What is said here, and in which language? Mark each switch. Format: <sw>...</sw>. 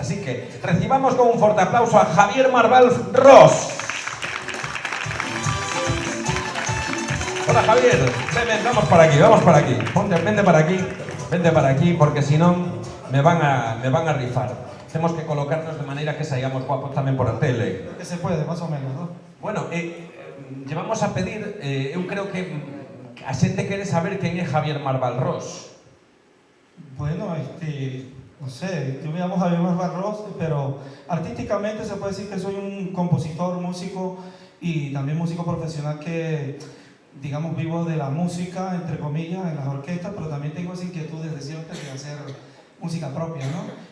<gl>Así que recibamos con un forte aplauso a Javier Marval Ros. Hola Javier, ven, vamos para aquí. Vente para aquí, porque si non me van a rifar. Temos que colocarnos de maneira que saigamos guapos tamén por a tele.</gl> <es>Que se puede, más o menos, ¿no? Bueno, llevamos a pedir,</es> <gl>eu creo que a xente quere saber quen é Javier Marval Ros.</gl> <es>Bueno, no sé, yo me llamo Javier Marval Ros, pero artísticamente se puede decir que soy un compositor, músico y también músico profesional que, digamos, vivo de la música, entre comillas, en las orquestas, pero también tengo esa inquietud desde siempre de hacer música propia, ¿no?</es>